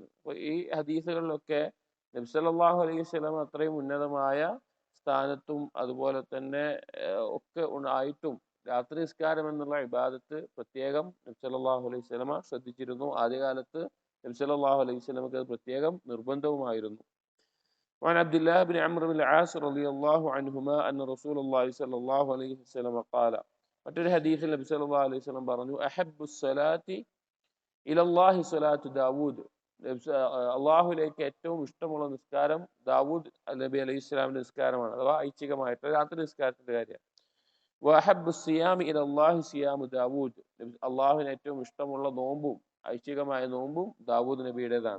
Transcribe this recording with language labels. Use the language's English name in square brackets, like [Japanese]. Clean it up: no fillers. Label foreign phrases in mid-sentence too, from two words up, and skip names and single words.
[Malayalam] അപ്പോൾ ഈ ഹദീസുകളിലൊക്കെ നബി [Arabic] صلى الله عليه وسلم [Malayalam] അത്രയും ഉന്നതമായ സ്ഥാനത്തും അതുപോലെ തന്നെ ഒക്കെ ആയിട്ടും രാത്രി നിസ്കാരം എന്നുള്ള ഇബാദത്ത് പ്രത്യേകം നബി [Arabic] صلى الله عليه وسلم [Malayalam] ശ്രദ്ധിച്ചിരുന്നു. ആദ്യകാലത്ത് നബി [Arabic] صلى الله عليه [Malayalam] വസല്ലമക്ക് അത് പ്രത്യേകം നിർബന്ധവുമായിരുന്നു. [Arabic] وعن عبد الله بن عمرو بن العاص رضي الله عنهما أن رسول الله صلى الله عليه وسلم قال, [Malayalam] മറ്റൊരു ഹദീസിൽ നബി [Arabic] صلى الله عليه وسلم [Malayalam] പറഞ്ഞു, [Arabic] أحب الصلاة إلى الله صلاة داود, [Malayalam] അള്ളാഹുലേക്ക് ഏറ്റവും ഇഷ്ടമുള്ള നിസ്കാരം ദാവൂദ് നബി അലൈഹി ഇസ്ലാമിന്റെ നിസ്കാരമാണ്, അഥവാ ഐച്ഛികമായിട്ട് രാത്രി നിസ്കാരത്തിന്റെ കാര്യം. [Arabic] وأحب الصيام إلى الله صيام داود, [Malayalam] അള്ളാഹുവിന് ഏറ്റവും ഇഷ്ടമുള്ള നോമ്പും ഐച്ഛികമായ നോമ്പും ദാവൂദ് നബിയുടേതാണ്.